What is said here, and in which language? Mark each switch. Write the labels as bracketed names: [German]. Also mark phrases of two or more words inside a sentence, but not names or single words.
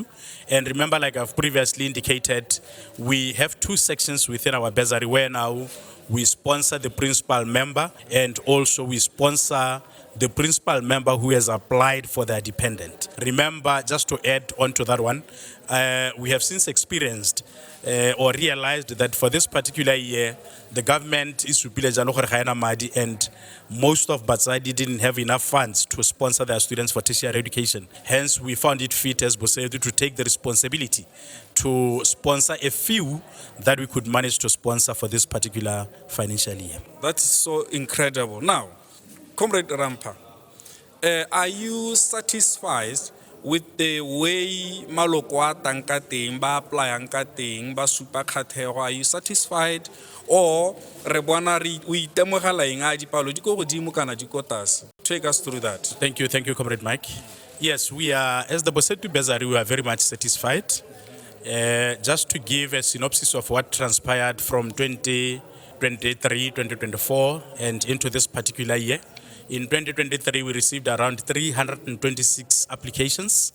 [English] And remember, like I've previously indicated, we have two sections within our bursary where now we sponsor the principal member and also we sponsor the principal member who has applied for their dependent. Remember, just to add on to that one, we have since experienced or realized that for this particular year, the government is [Tswana] supile jalo gore ga ena madi, [English] and most of Batsadi didn't have enough funds to sponsor their students for tertiary education. Hence, we found it fit as Bosetu to take the responsibility to sponsor a few that we could manage to sponsor for this particular financial year. That is so incredible. Now, Comrade Rampha, are you satisfied with the way [Tswana] maloko a tang ka teng, ba apply-ang ka teng, ba supa kgatlhego? [English] Are you satisfied, or [Tswana] re bona o itemogela eng a dipalo di ko godimo kana di ko tlase? [English] Take us through that. Thank you, Comrade Mike. Yes, we are, as the Bosetu Bursary, we are very much satisfied. Just to give a synopsis of what transpired from 2023, 2024, and into this particular year. In 2023, we received around 326 applications.